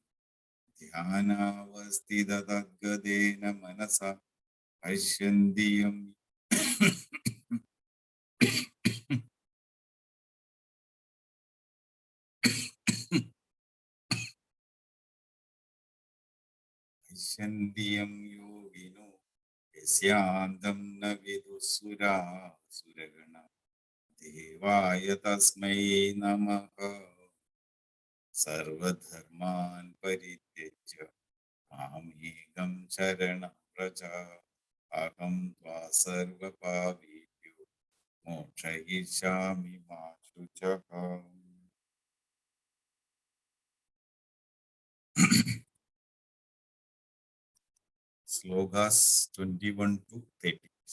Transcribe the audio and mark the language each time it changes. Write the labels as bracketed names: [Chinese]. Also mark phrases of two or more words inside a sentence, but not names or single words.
[Sanskrit] ധ്യാനാവസ്ഥിതതദ്ഗതേന മനസാ പശ്യന്തി യം യോഗിനോ യസ്യാന്തം ന വിദുഃസുരാസുരഗണ ദേവായ തസ്മൈ നമഃ सर्वधर्मान् परित्यज्य मामेकं शरणं व्रज अहं त्वा सर्वपापेभ्यो मोक्षयिष्यामि मा शुचः। [English] Slokas 21 to 30.